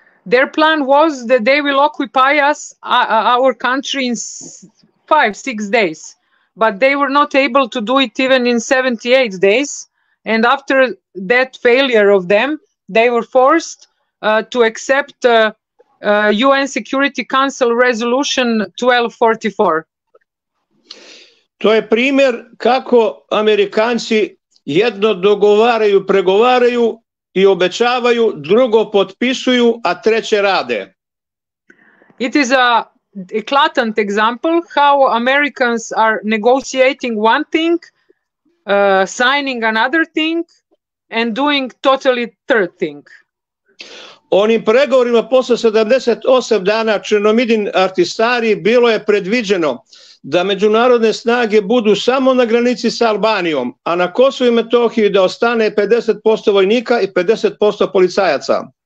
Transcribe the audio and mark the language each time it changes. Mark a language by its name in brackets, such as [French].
[English] Their plan was that they will occupy us, our country, in 5-6 days. But they were not able to do it even in 78 days. And after that failure of them, they were forced to accept UN Security Council Resolution 1244. [Serbian] To je primjer kako Amerikanci jedno dogovaraju, pregovaraju i obećavaju, drugo potpisuju, a treće rade. [English] It is a eclatant example how Americans are negotiating one thing, signing another thing, and doing totally third thing. [Serbian] Onim pregovorima posle 78 dana Černomidin Artistari bilo je predviđeno da međunarodne snage budu samo na granici sa Albanijom, a na Kosovu i Metohiji da ostane 50% vojnika i 50% policajaca.